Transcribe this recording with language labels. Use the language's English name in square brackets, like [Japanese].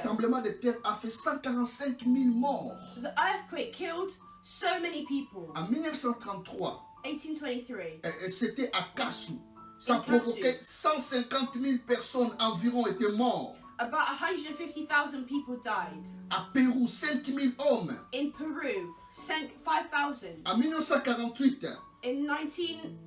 [French] tremblement de terre a fait 145 000 morts. [English] the earthquake killed so many people. [French] En 1933, [English] 1823, [French] c'était à Kasu. Ça a [English] In Kasu. [French] provoqué 150 000 personnes environ étaient morts. [English] about 150,000 people died. [French] À Pérou, 5 000 hommes. [English] In Peru, 5,000. [French] En 1948, [English] In 19,